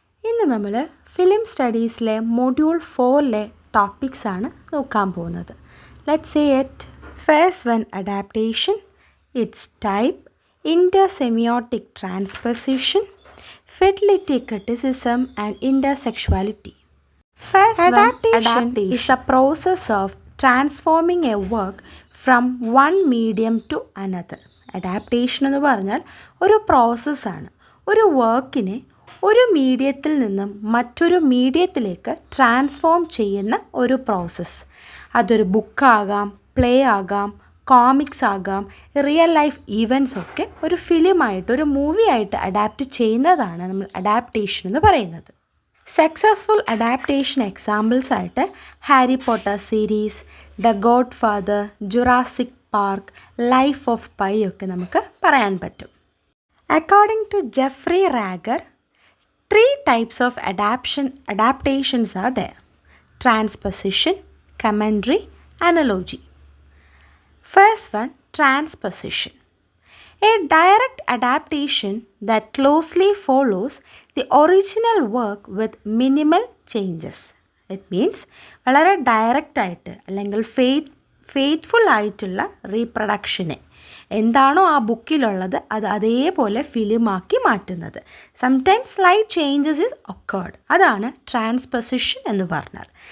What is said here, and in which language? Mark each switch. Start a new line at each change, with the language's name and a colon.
Malayalam: ഇന്ന് നമ്മൾ film സ്റ്റഡീസിലെ module 4-ലെ ടോപ്പിക്സാണ് നോക്കാൻ പോകുന്നത്.
English: Let's see it. First one, adaptation, its type, intersemiotic transposition, fidelity criticism and intertextuality. First one, adaptation is a process of transforming a work from one medium to another.
Malayalam: Adaptation എന്ന് പറഞ്ഞാൽ ഒരു പ്രോസസ്സാണ്. ഒരു വർക്കിനെ ഒരു മീഡിയത്തിൽ നിന്നും മറ്റൊരു മീഡിയത്തിലേക്ക് ട്രാൻസ്ഫോം ചെയ്യുന്ന ഒരു പ്രോസസ്സ്. അതൊരു ബുക്കാകാം, പ്ലേ ആകാം, കോമിക്സ് ആകാം, റിയൽ ലൈഫ് ഈവൻറ്റ്സ് ഒക്കെ ഒരു ഫിലിമായിട്ട്, ഒരു മൂവിയായിട്ട് അഡാപ്റ്റ് ചെയ്യുന്നതാണ് നമ്മൾ അഡാപ്റ്റേഷൻ എന്ന് പറയുന്നത്. സക്സസ്ഫുൾ അഡാപ്റ്റേഷൻ എക്സാമ്പിൾസ് ആയിട്ട് Harry Potter series, the God father, Jurassic park, life of pi ഒക്കെ നമുക്ക് പറയാൻ പറ്റും.
English: According to Jeffrey റാഗർ, 3 types of adaptations are there: transposition, commentary, analogy. First one, transposition. A direct adaptation that closely follows the original work with minimal changes. It means
Malayalam: വളരെ direct ആയിട്ട് അല്ലെങ്കിൽ faithful ആയിട്ടുള്ള റീപ്രൊഡക്ഷനെ എന്താണോ ആ ബുക്കിലുള്ളത് അത് അതേപോലെ ഫിലിമാക്കി മാറ്റുന്നത്.
English: Sometimes slight changes is occurred.
Malayalam: അതാണ് ട്രാൻസ്പൊസിഷൻ എന്ന് പറഞ്ഞാൽ.